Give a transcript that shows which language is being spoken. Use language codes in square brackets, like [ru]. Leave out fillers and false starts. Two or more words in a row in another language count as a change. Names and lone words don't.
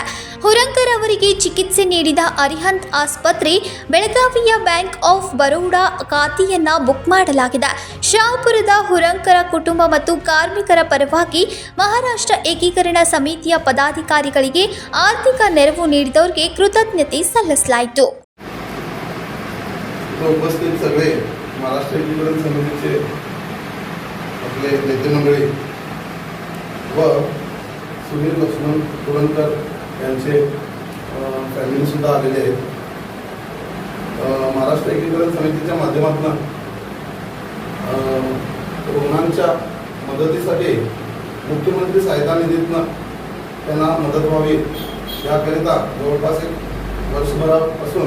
[kn] ಹುರಂಕರ್ ಅವರಿಗೆ ಚಿಕಿತ್ಸೆ ನೀಡಿದ ಅರಿಹಂತ್ ಆಸ್ಪತ್ರೆ ಬೆಳಗಾವಿಯ ಬ್ಯಾಂಕ್ ಆಫ್ ಬರೋಡಾ ಖಾತೆಯನ್ನ ಬುಕ್ ಮಾಡಲಾಗಿದೆ. ಶಹಾಪುರದ ಹುರಂಕರ ಕುಟುಂಬ ಮತ್ತು ಕಾರ್ಮಿಕರ ಪರವಾಗಿ ಮಹಾರಾಷ್ಟ್ರ ಏಕೀಕರಣ ಸಮಿತಿಯ ಪದಾಧಿಕಾರಿಗಳಿಗೆ ಆರ್ಥಿಕ ನೆರವು ನೀಡಿದವರಿಗೆ ಕೃತಜ್ಞತೆ ಸಲ್ಲಿಸಲಾಯಿತು. [mr] आपले नेते मंडळी व सुनील लक्ष्मण हुरणकर यांचे फॅमिलीसुद्धा आलेले आहेत. महाराष्ट्र एकीकरण समितीच्या माध्यमातून रुग्णांच्या मदतीसाठी मुख्यमंत्री सहायता निधीतून त्यांना मदत व्हावी याकरिता जवळपास 1 वर्षभरापासून